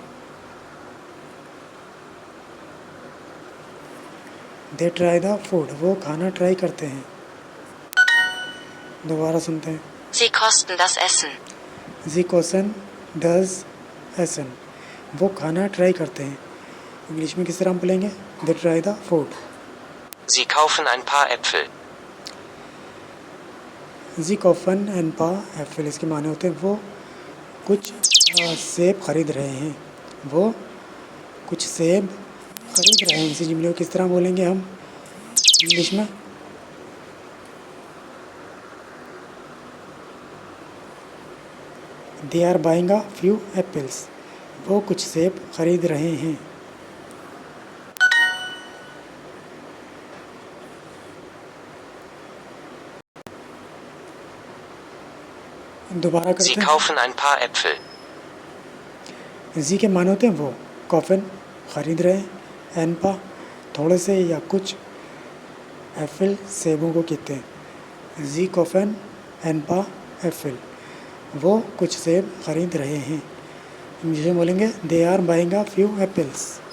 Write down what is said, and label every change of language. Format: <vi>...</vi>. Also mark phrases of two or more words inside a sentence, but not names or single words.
<en>They try the food,</en> <hi>वो खाना ट्राई करते हैं। दोबारा सुनते हैं।</hi> <de>Sie kosten das Essen. Sie kosten das Essen,</de> <hi>वो खाना ट्राई करते हैं, इंग्लिश में किस तरह हम बोलेंगे।</hi> <en>They try the food.</en> <de>Sie kaufen ein paar Äpfel. Sie kaufen ein paar Äpfel,</de> <hi>इसके माने होते हैं वो कुछ सेब खरीद रहे हैं। वो कुछ सेब खरीद रहे हैं, इसी जुमले को किस तरह बोलेंगे हम इंग्लिश में।</hi> <en>They are buying a few apples,</en> <hi>वो कुछ सेब खरीद रहे हैं। दोबारा करते</hi> <de>Sie</de> <hi>हैं।</hi> <de>kaufen ein paar Äpfel.</de> <hi>जी के माने होते हैं वो, कॉफन खरीद रहे हैं,</hi> <de>ein paar</de> <hi>थोड़े से या कुछ, एप्पल सेबों को कहते हैं।</hi> <de>Sie kaufen ein paar Äpfel,</de> <hi>वो कुछ सेब खरीद रहे हैं, इंग्लिश में बोलेंगे</hi> <en>They are buying a few apples.</en>